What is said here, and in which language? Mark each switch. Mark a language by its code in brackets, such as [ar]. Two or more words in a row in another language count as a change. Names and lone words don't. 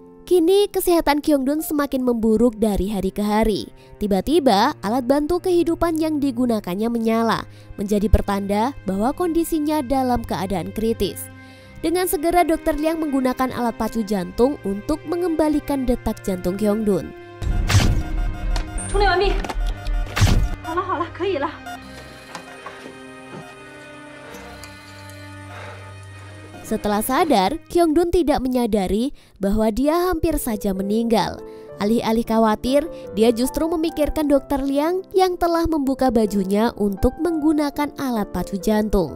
[id] Kini kesehatan Kyungdun semakin memburuk dari hari ke hari. Tiba-tiba alat bantu kehidupan yang digunakannya menyala, menjadi pertanda bahwa kondisinya dalam keadaan kritis. Dengan segera Dr. Liang menggunakan alat pacu jantung untuk mengembalikan detak jantung Kyungdun. [zh] 充电完毕。好了好了，可以了。 [id] Setelah sadar, Kyungdun tidak menyadari bahwa dia hampir saja meninggal. Alih-alih khawatir, dia justru memikirkan Dr. Liang yang telah membuka bajunya untuk menggunakan alat pacu jantung.